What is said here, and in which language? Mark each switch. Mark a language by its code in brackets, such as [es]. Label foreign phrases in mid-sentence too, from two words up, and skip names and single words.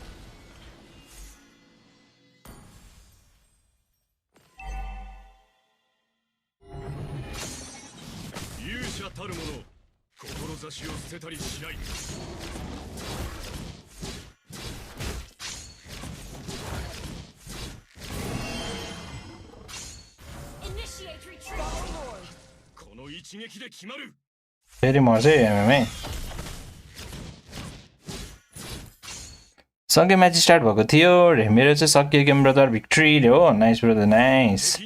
[ja] たる者志を捨てたりしないこの一撃で決まる [ne] फेरि मर्छ MMA सँगै [en] match start [ne] भएको थियो रे मेरो चाहिँ सकियो [en] game brother victory [ne] हो [en] nice brother nice